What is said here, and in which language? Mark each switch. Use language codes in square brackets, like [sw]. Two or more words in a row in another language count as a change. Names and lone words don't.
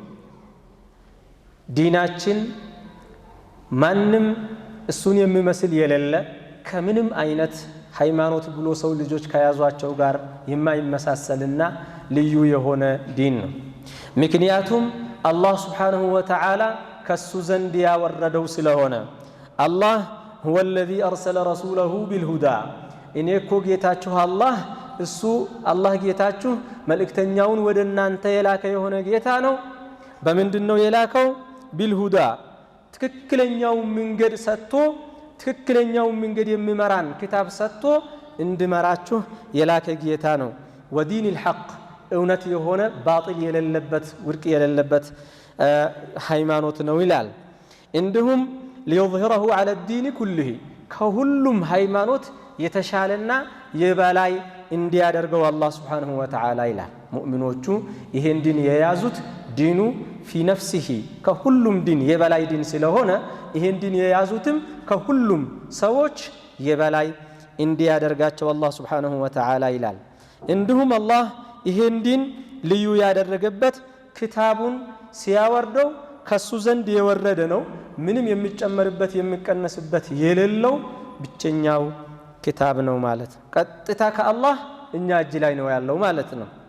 [am] ዲናችን ማንም እሱን የሚመስል የሌለ ከምንም አይነት ሃይማኖት ብሎ ሰው ልጆች ከያዟቸው ጋር የማይመሳሰልና ልዩ የሆነ ዲን ነው። ምክንያቱም አላህ [ar] سبحانه وتعالى [am] ከሱ ዘንድ ያወረደው ስለሆነ አላህ [ar] هو الذي أرسل رسوله بالهدى [am] እኔ እኮ ጌታችሁ አላህ እሱ አላህ ጌታችሁ መልእክተኛውን ወደ እናንተ የላከ የሆነ ጌታ ነው። በምንድነው የላከው? ቢልሁዳ ትክክለኛው መንገድ ሰጥቶ ትክክለኛው መንገድ የሚመራን ክታብ ሰጥቶ እንድመራችሁ የላከ ጌታ ነው። [ar] ودين الحق [am] እውነት የሆነ ባጢል የሌለበት ውድቅ የሌለበት ሃይማኖት ነው ይላል። እንዲሁም [ar] ليظهره على الدين كله [am] ከሁሉም ሃይማኖት የተሻለና የበላይ እንዲያደርገው አላህ [ar] سبحانه وتعالى [am] ይላል። ሙእሚኖቹ ይሄን ዲን የያዙት ዲኑ [ar] في نفسه [am] ከሁሉም ዲን የበላይ ዲን ስለሆነ ይሄን ዲን የያዙትም ከሁሉም ሰዎች የበላይ እንዲያደርጋቸው አላህ [ar] سبحانه وتعالى [am] ይላል። እንዲሁም አላህ ይሄን ዲን ልዩ ያደረገበት ክታቡን ሲያወርደው ከሱ ዘንድ የወረደ ነው። ምንም የሚጨመርበት የሚቀነስበት የሌለው ብቸኛው ክታብ ነው ማለት ነው። ቀጥታ ከአላህ እኛ እጅ ላይ ነው ያለው ማለት ነው።